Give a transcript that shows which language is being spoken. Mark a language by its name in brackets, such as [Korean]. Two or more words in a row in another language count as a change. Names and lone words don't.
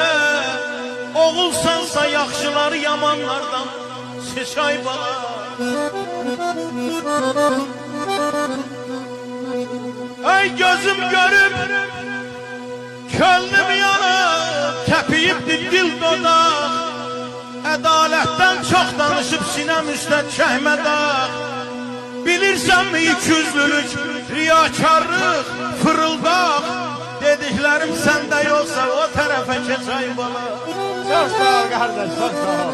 [Azerbaijani] Oğulsansa yaxşıları yamanlardan seçay bana. Ey gözüm görüp könlüm yanıp tepiyipdi dil dodak. Ədalətdən çox danışıb sinəm üstə çəkmə dağ. Bilirsənmi ikiyüzlülük, riyakarlıq, fırıldaq. Dediklərim səndə yoxsa o tərəfə keçay bala. [Turkish] Çok sağ ol kardeş, çok sağ ol.